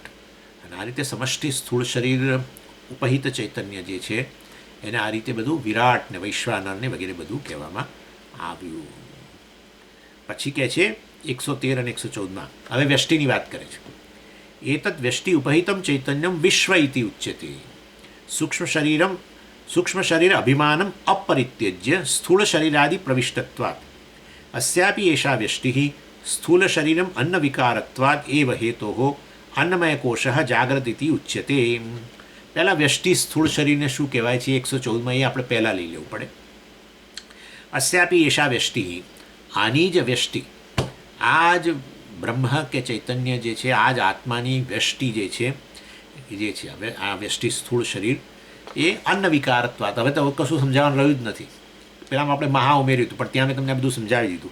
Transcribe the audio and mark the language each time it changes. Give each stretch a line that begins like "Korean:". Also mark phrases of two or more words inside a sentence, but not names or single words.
Gujarati: અને આ રીતે સમષ્ટિ, સ્થૂળ શરીર, ઉપહિત ચૈતન્ય જે છે એને આ રીતે બધું વિરાટ ને વૈશ્વાનરને વગેરે બધું કહેવામાં આવ્યું. પછી કહે છે 113 અને 114માં, હવે વ્યષ્ટિની વાત કરે છે.
Sanskrit: એતદ વ્યષ્ટિ ઉપહિતમ ચૈતન્યમ વિશ્વ ઇતિ ઉચ્યતે. સૂક્ષ્મ શરીર અભિમાનમ અપરિત્યજ્ય સ્થૂળ શરીરાદિ પ્રવિષ્ટત્વાत् अस्यापि एषा व्यष्टिः स्थूल शरीरम अन्न विकारत्वात् एव हेतोः अन्नमय कोशः जाग्रत इति उच्यते.
Gujarati: પહેલાં વ્યષ્ટિ સ્થૂળ શરીરને શું કહેવાય છે 114માં એ આપણે પહેલાં લઈ લેવું પડે.
Sanskrit: अस्यापि एषा व्यष्टिः,
Gujarati: આની જ વ્યષ્ટિ, આ જ બ્રહ્મ કે ચૈતન્ય જે છે, આ જ આત્માની વ્યષ્ટિ જે છે હવે આ વ્યષ્ટિ સ્થૂળ શરીર એ
Sanskrit: અન્ન વિકારત્વાત.
Gujarati: હવે તો કશું સમજાવવાનું રહ્યું જ નથી. પહેલાં આપણે મહા ઉમેર્યું હતું, પણ ત્યાં મેં તમને બધું સમજાવી દીધું.